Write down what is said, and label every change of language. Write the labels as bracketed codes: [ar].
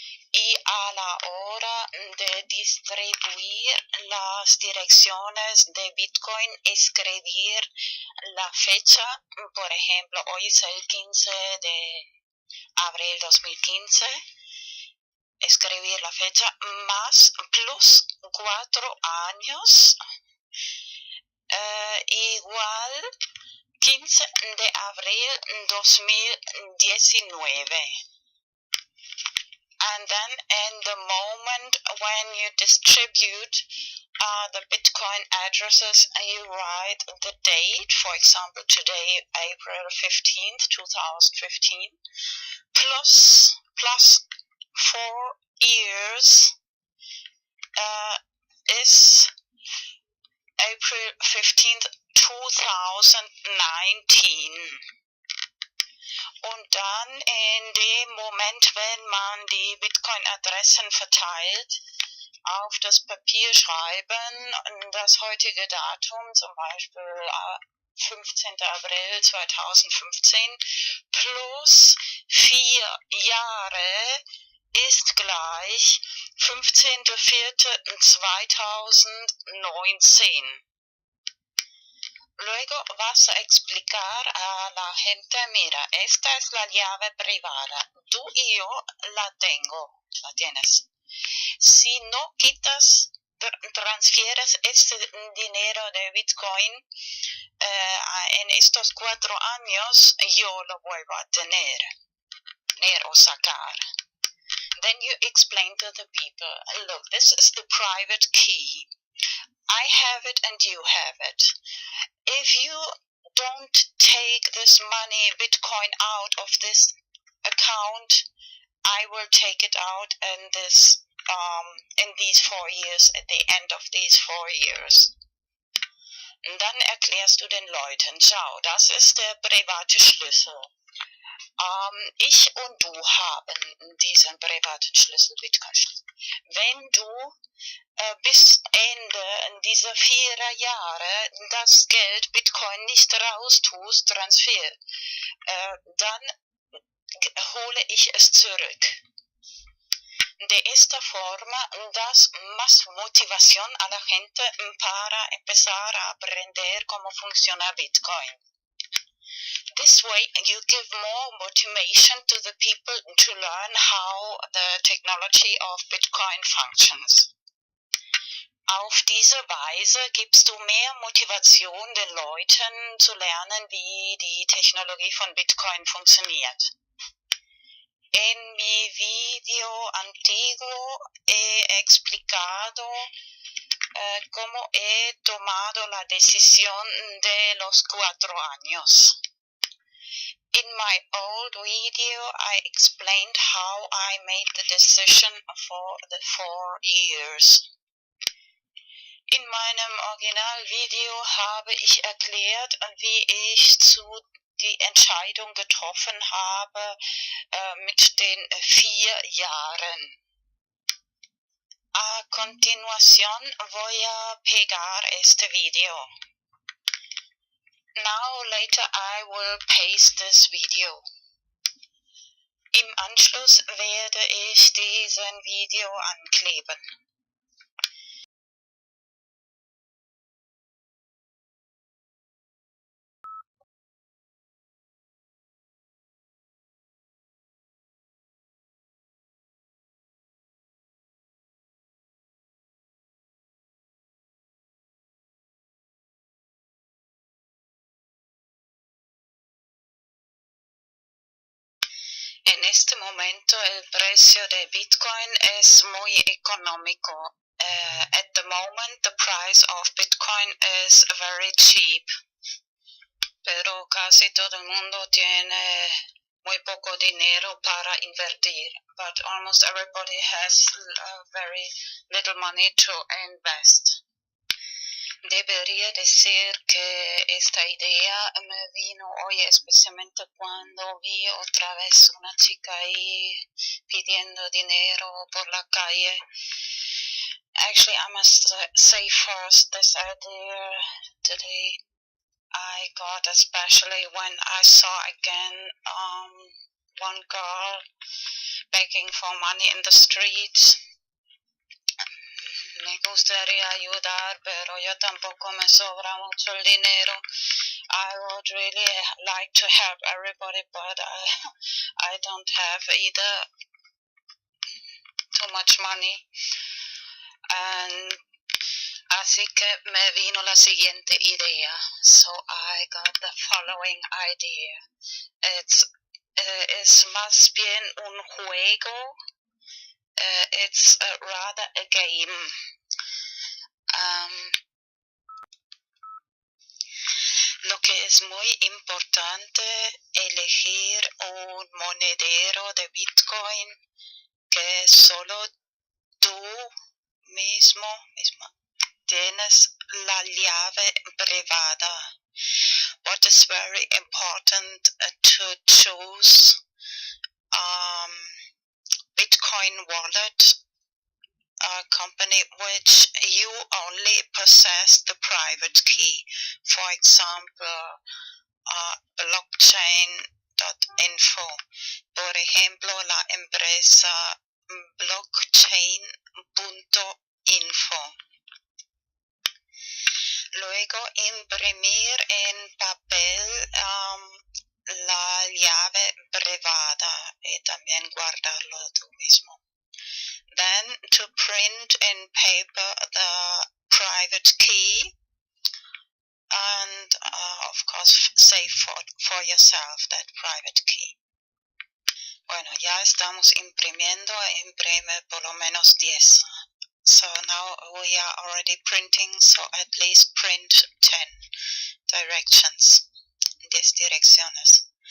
[es] Y a la hora de distribuir las direcciones de Bitcoin, escribir la fecha, por ejemplo, hoy es el 15 de abril 2015, escribir la fecha más plus 4 años, igual 15 de abril 2019. [en] And then in the moment when you distribute the Bitcoin addresses, you write the date, for example, today, April 15th, 2015, plus 4 years is April 15th, 2019. [de] Und dann in dem Moment, wenn man die Bitcoin-Adressen verteilt, auf das Papier schreiben, das heutige Datum, zum Beispiel 15. April 2015, plus 4 Jahre ist gleich 15.04.2019. [es] Luego vas a explicar a la gente, mira, esta es la llave privada, tú y yo la tengo, la tienes. Si no quitas, transfieres este dinero de Bitcoin en estos 4 años, yo lo vuelvo a tener o sacar. [en] Then you explain to the people, look, this is the private key. I have it and you have it. If you don't take this money, Bitcoin, out of this account, I will take it out in these 4 years, at the end of these 4 years. [de] Und dann erklärst du den Leuten, schau, das ist der private Schlüssel. Ich und du haben diesen privaten Schlüssel, Bitcoin-Schlüssel. Wenn du bis Ende dieser 4 Jahre das Geld Bitcoin nicht raustust, Transfer, dann hole ich es zurück. [es] De esta forma, das más motivación a la gente para empezar a aprender cómo funciona Bitcoin. [en] This way, you give more motivation to the people to learn how the technology of Bitcoin functions. [de] Auf diese Weise gibst du mehr Motivation den Leuten zu lernen, wie die Technologie von Bitcoin funktioniert. [es] En mi video antiguo he explicado cómo he tomado la decisión de los 4 años. [en] In my old video, I explained how I made the decision for the 4 years. [de] In meinem Originalvideo habe ich erklärt, wie ich die Entscheidung getroffen habe mit den 4 Jahren. [es] A continuación voy a pegar este video. [en] Now later I will paste this video. [de] Im Anschluss werde ich diesen Video ankleben. [es] En este momento el precio de Bitcoin es muy económico. [en] At the moment the price of Bitcoin is very cheap. [es] Pero casi todo el mundo tiene muy poco dinero para invertir. [en] But almost everybody has very little money to invest. [es] Debería decir que esta idea me vino hoy especialmente cuando vi otra vez una chica ahí pidiendo dinero por la calle. [en] Actually, I must say first, this idea today I got especially when I saw again one girl begging for money in the streets. [es] Me gustaría ayudar, pero yo tampoco me sobra mucho el dinero. [en] I would really like to help everybody, but I don't have either too much money. And [es] así que me vino la siguiente idea. [en] So I got the following idea. [es] Es más bien un juego. [en] It's rather a game. [es] Lo que es muy importante, elegir un monedero de Bitcoin que solo tú misma tienes la llave privada. [en] What is very important to choose Bitcoin wallet company which you only possess the private key. For example, blockchain.info. [es] Por ejemplo, la empresa blockchain.info. Luego imprimir en papel la llave privada y también guardarlo tú mismo. [en] Then to print in paper the private key and of course save for yourself that private key. [es] Bueno, ya estamos imprimiendo, imprime por lo menos 10. [en] So now we are already printing, so at least print 10 directions, 10 [es] direcciones.